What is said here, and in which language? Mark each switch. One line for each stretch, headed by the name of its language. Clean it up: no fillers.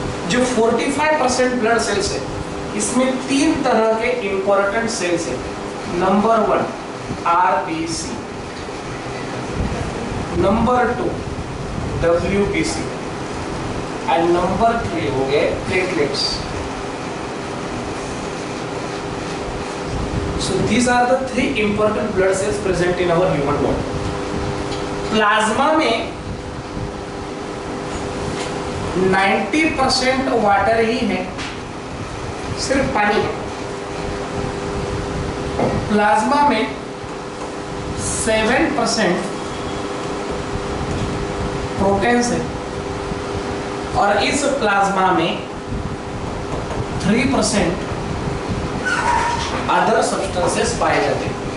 Hindi: जो 45% blood cells है इसमें 3 तरह के इंपॉर्टेंट सेल्स है। Number 1 RBC, number 2 WBC and number 3 हो गए platelets.
English: So these are the 3 important blood cells present in our human body.
Hindi: Plasma में 90% वाटर ही है, सिर्फ पानी है। प्लाज्मा में 7% प्रोटीन्स है, और इस प्लाज्मा में 3% अदर सब्सटेंसेस पाए जाते हैं।